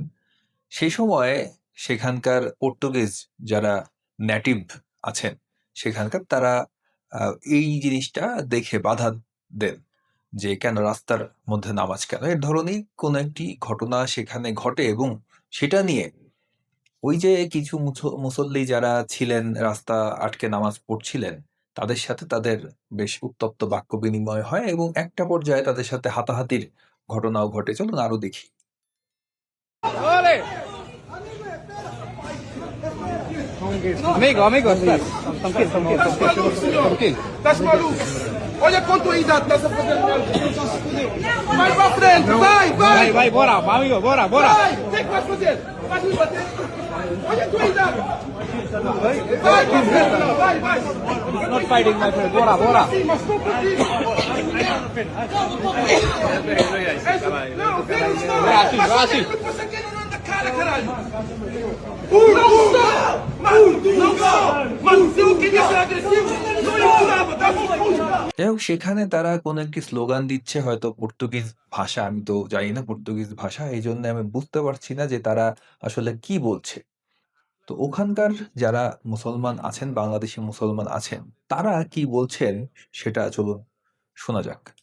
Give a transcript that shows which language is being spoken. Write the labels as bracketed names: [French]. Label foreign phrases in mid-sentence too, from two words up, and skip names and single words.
[Bangla] সেই সময় সেখানকার পর্তুগিজ যারা নেটিভ আছেন সেখানকার তারা এই জিনিসটা দেখে বাধা দেন যে কেন রাস্তার মধ্যে নামাজ কেন, এর ধরনের কোন একটি ঘটনা সেখানে ঘটে এবং সেটা নিয়ে ওই যে কিছু মুসল্লি যারা ছিলেন রাস্তা আটকে নামাজ পড়ছিলেন তাদের সাথে তাদের বেশ উত্তপ্ত বাক্য বিনিময় হয় এবং একটা পর্যায়ে তাদের সাথে হাতাহাতির ঘটনাও ঘটে। চলুন আরো দেখি। [Portuguese] Amigo, amigo, espera. Tranquilo. Estás maluco? Olha quanto a idade estás a fazer mal. Vai para frente, vai! Bora, amigo, bora. Vai! O que é que vais fazer? Vais me bater? Olha a tua idade! Vai para frente, não, vai! [English] Not fighting, my friend. [Portuguese] Bora. Sim, mas estou contigo! Não, Deus não! Vai assim. Você aqui não anda cara, caralho! Não sou! Mano, se eu queria ser agressivo, não ia curava, tá bom? [Bangla] যাই হোক, সেখানে তারা কোন একটি স্লোগান দিচ্ছে হয়তো পর্তুগিজ ভাষা, আমি তো জানি না পর্তুগিজ ভাষা, এই জন্য আমি বুঝতে পারছি না যে তারা আসলে কি বলছে। তো ওখানকার যারা মুসলমান আছেন, বাংলাদেশি মুসলমান আছেন, তারা কি বলছেন সেটা চলুন শোনা যাক।